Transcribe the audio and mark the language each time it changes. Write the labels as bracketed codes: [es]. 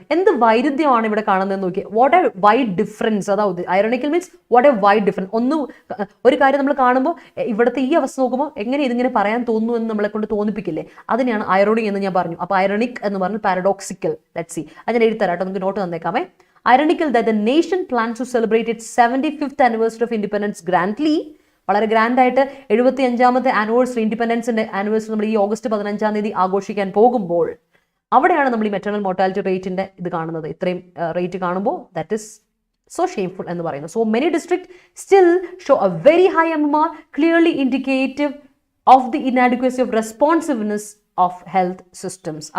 [ml] എന്ത് വൈരുദ്ധ്യമാണ് ഇവിടെ കാണുന്നത് നോക്കി. [en] what a wide difference, [ml] അതായത് [en] Ironical means what a wide difference. [ml] ഒരു കാര്യം നമ്മൾ കാണുമ്പോൾ ഇവിടുത്തെ ഈ അവസ്ഥ നോക്കുമ്പോൾ എങ്ങനെ ഇതിങ്ങനെ പറയാൻ തോന്നുന്നു എന്ന് നമ്മളെ കൊണ്ട് തോന്നിപ്പിക്കില്ലേ, അതിനെയാണ് ഐറോണിക് എന്ന് ഞാൻ പറഞ്ഞു. അപ്പോൾ ഐറോണിക് എന്ന് പറഞ്ഞാൽ പാരഡോക്സിക്കൽ. [en] let's see, [ml] അത് ഞാൻ എഴുതി തരാട്ടോ, നമുക്ക് not തന്നേക്കാമേ. [en] Ironical that the nation plans to celebrate its 75th anniversary of independence grandly. [ml] വളരെ ഗ്രാൻഡ് ആയിട്ട് 75ാമത്തെ ആനിവേഴ്സറി, ഇൻഡിപെൻഡൻസിന്റെ ആനിവേഴ്സറി നമ്മൾ ഈ ഓഗസ്റ്റ് 15-ാം തീയതി ആഘോഷിക്കാൻ പോകുമ്പോൾ അവിടെയാണ് നമ്മൾ ഈ മെറ്റേണൽ മോർട്ടാലിറ്റി റേറ്റിന്റെ ഇത് കാണുന്നത്. ഇത്രയും റേറ്റ് കാണുമ്പോൾ [en] that is so shameful [ml] എന്ന് പറയുന്നത്. [en] So many district still show a very high MMR, clearly indicative of the inadequacy of responsiveness of health systems.